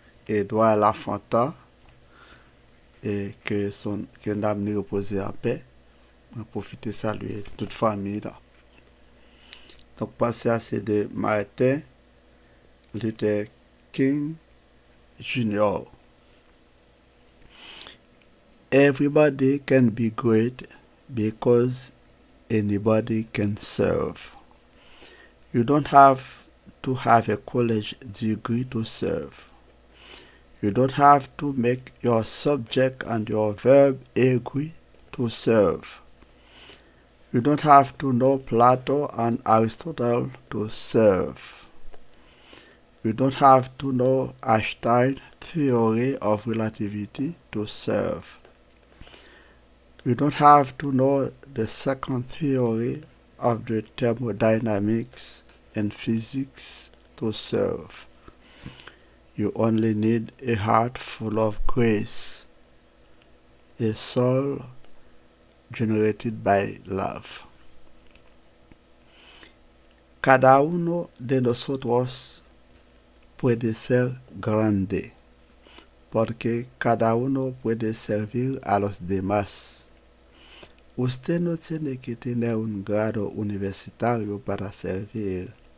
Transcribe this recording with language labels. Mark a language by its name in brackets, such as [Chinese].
[French] Edouard Lafontaine et que son âme lui repose en paix. On profite de saluer toute famille là. Donc pensez à c'est de Martin Luther King Jr. [English] Everybody can be great because anybody can serve. You don't have to have a college degree to serve. You don't have to make your subject and your verb agree to serve. You don't have to know Plato and Aristotle to serve. You don't have to know Einstein's theory of relativity to serve. You don't have to know the second theory of the thermodynamics and physics to serve. You only need a heart full of grace, a soul generated by love. [Spanish] Cada uno de nosotros puede ser grande, porque cada uno puede servir a los demás. Usted no tiene que tener un grado universitario para servir.